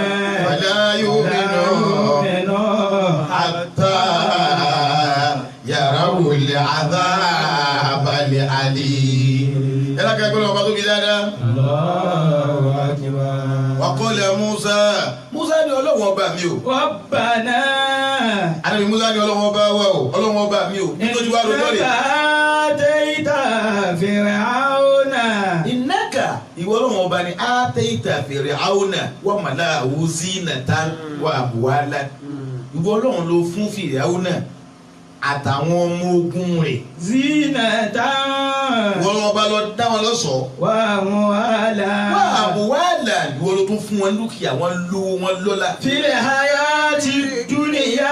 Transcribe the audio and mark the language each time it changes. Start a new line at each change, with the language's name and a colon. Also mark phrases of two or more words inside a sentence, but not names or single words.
Arabic: wala yu'minu hatta yarawul adhabal alim.
Yoruba: Ẹ lákàá gbọ́dọ̀ ọba tó fi dáadáa.
Arabic: Allahu akbar. Wa qala
Yoruba: Musa ní Ọlọ́run ọba mi o.
Arabic: Rabbana.
Yoruba: Ànábì Musa ní Ọlọ́run ọba wa o Ọlọ́run ọba mi o nítorí wàá lọ́dọ̀ rẹ̀.
Arabic: Ataita Fir'auna. Innaka
Yoruba: ìwọ Ọlọ́run ọba ni
Arabic: ataita Fir'auna wa mala'ahu zinatan wa amwalan.
Yoruba: Ìwọ Ọlọ́run ló fún Fir'auna àtàwọn ọmọ ogun rẹ̀.
Arabic: Zinatan.
Yoruba: Ìwọ Ọlọ́run ọba lọ dá wọn lọ́ṣọ̀ọ́.
Arabic: Wa amwalan. Wa amwalan
Yoruba: ìwọ ló tún fún wọn dúkìá wọn lówó wọn lọ́lá.
Arabic: Fil hayati dunya.